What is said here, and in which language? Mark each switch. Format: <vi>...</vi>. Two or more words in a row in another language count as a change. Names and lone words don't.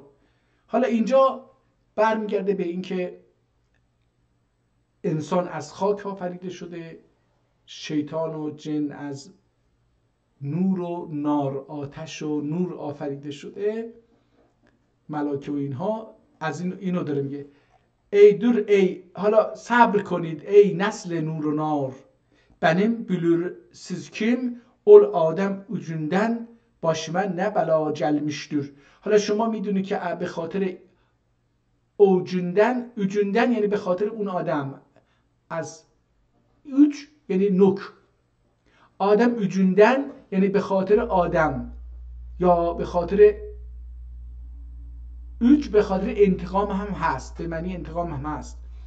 <fa>حالا اینجا برمیگرده به این که انسان از خاک آفریده شده، شیطان و جن از نور و نار، آتش و نور آفریده شده، ملائکه و اینها. از اینو داره میگه حالا صبر کنید ای نسل نور و نار،</fa> <tr>benim bilir siz kim ol آدم ucundan başıma ne bela gelmiştir.</tr> <fa>حالا شما میدونید که به خاطر ucundan یعنی به خاطر اون آدم، از uc یعنی نوک،</fa> <tr>adam ucundan</tr> <fa>یعنی به خاطر آدم، یا به خاطر به خاطر انتقام هم هست، به معنی انتقام هم هست.</fa>